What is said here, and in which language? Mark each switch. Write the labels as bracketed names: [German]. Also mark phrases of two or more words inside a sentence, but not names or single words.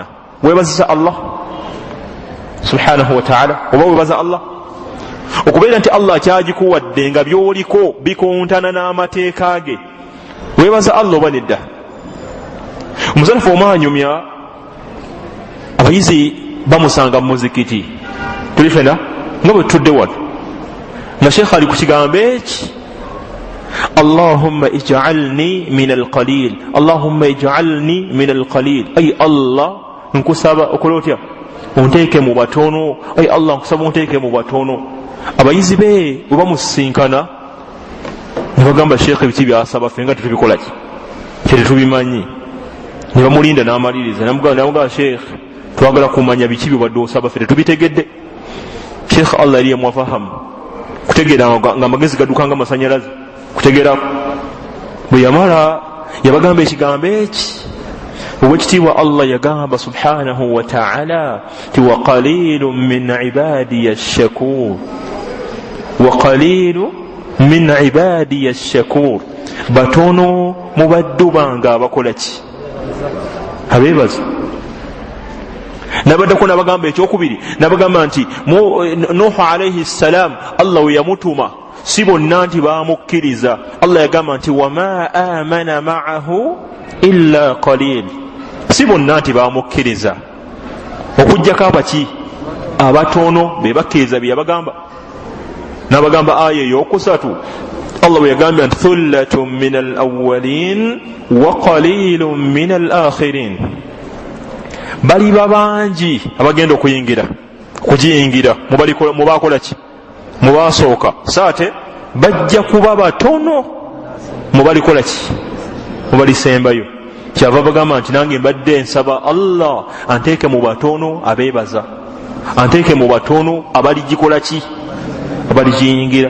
[Ganda] weebazisa Allah [Arabic] سبحانه وتعالى [Ganda] oba weebaza Allah okubeera nti Allah kyagikuwadde nga byoliko bikontana n'amateeka ge. weebaza Allah oba nedda? omusanafu omwanyumya abayizi bamusanga mu muzikiti, tuli fena nga bwe tudde wano nga sheekh ali ku kigambo eki [Arabic] اللهم اجعلني من القليل, اللهم اجعلني من القليل. [Ganda] ay Allah nkusaba okola otya onteeke mu batono, ay Allah nkusaba onteeke mu batono. abayizi be bwe bamusinkana ne bagamba sheekh ebiki byasaba ffe nga tetubikola ki tetubimanyi. ne bamulinda n'amaliriza namugamba sheekh twagala kumanya biki byobadde osaba ffe tetubitegedde. sheekh Allah yali yamwafahamu kutegeera nga amagezi gadukanga amasanyalaze kutegeerako. bwe yamala yabagamba ekigambo eki owekitiibwa Allah yagamba [Arabic] سبحانه وتعالى [Ganda] ti [Arabic] وقليل من عبادي الشكور, وقليل من عبادي الشكور. [Ganda] batono mu baddu bange abakola ki abeebaza. nabaddako nabagamba ekyokubiri nabagamba nti Nuhu [Arabic] عليه السلام [Ganda] Allah we yamutuma si bonna nti bamukkiriza. Allah yagamba nti [Arabic] وما آمن معه إلا قليل, [Ganda] si bonna nti bamukkiriza okujjako abaki abatono be bakkiriza bye yabagamba. nabagamba aya eyokusatu Allah we yagambye nti [Arabic] ثلة من الأولين وقليل من الآخرين. [Ganda] bali babangi abagenda okuyingira kugiyingira mubakola ki mubasooka, saate bajja kuba batono mubalikola ki mubalisembayo. kyava bagamba nti nange mbadde nsaba Allah anteeke mu batono abeebaza, anteeke mu batono abaligikola ki abaligiyingira.